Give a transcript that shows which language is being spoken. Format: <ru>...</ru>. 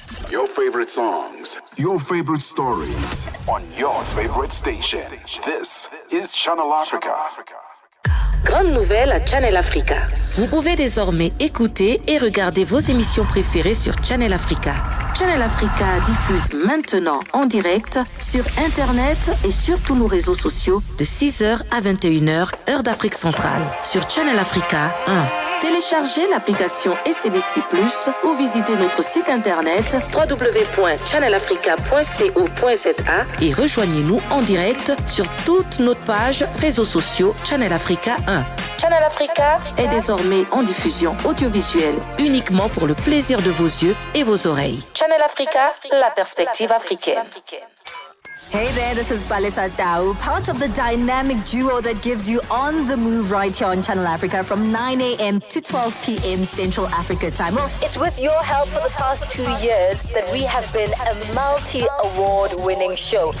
<en>Your favorite songs, your favorite stories on your favorite station. This is Channel Africa.</en> <fr>Grande nouvelle à Channel Africa. Vous pouvez désormais écouter et regarder vos émissions préférées sur Channel Africa. Channel Africa diffuse maintenant en direct sur Internet et sur tous nos réseaux sociaux de 6h à 21h, heure d'Afrique centrale, sur Channel Africa 1. Téléchargez l'application SABC+, ou visitez notre site internet www.channelafrica.co.za et rejoignez-nous en direct sur toutes nos pages réseaux sociaux Channel Africa 1. Channel Africa est désormais en diffusion audiovisuelle uniquement pour le plaisir de vos yeux et vos oreilles. Channel Africa, la perspective africaine.</fr> <en>Hey there, this is Balisa Tau, part of the dynamic duo that gives you On the Move right here on Channel Africa from 9 a.m. to 12 p.m. Central Africa time. Well, it's with your help for the past 2 years that we have been a multi-award winning show.</en>